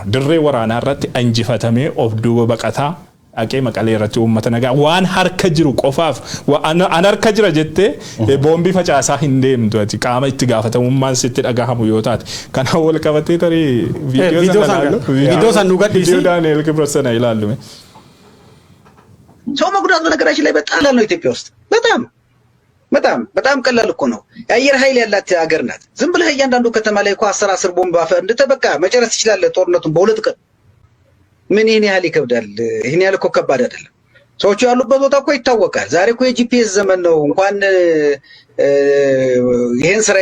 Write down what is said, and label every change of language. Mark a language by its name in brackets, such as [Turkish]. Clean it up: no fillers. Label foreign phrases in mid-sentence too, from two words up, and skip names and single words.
[Oromo] Dirree waraanaa irratti injifatamee of duuba baqataa aqee Maqalee irratti uummata nagaa waan harka jiru qofaaf an harka jira jettee boombii facaasaa hin deemtu ati qaama itti gaafatamummaan sitti dhagahamu yoo taate kana wal qabatee tarii viidiyoo san nu gadhiisi viidiyoo Daani'el Kibrosana ilaallume. [Amharic] ሰው መጉዳት በነገራችን ላይ በጣም ቀላል ነው ኢትዮጵያ ውስጥ በጣም ቀላል እኮ ነው። የአየር ኃይል ያላት ሀገር ናት። ዝም ብለህ እያንዳንዱ ከተማ ላይ እኮ 10 ቦምብ አፈንድተህ በቃ መጨረስ ትችላለህ ጦርነቱን በሁለት ቀን። ምን ይሄን ያህል ይከብዳል? ይሄን ያህል እኮ ከባድ አይደለም። ሰዎቹ ያሉበት ቦታ እኮ ይታወቃል። ዛሬ እኮ የጂፒኤስ ዘመን ነው። እንኳን ይሄን ስራዬ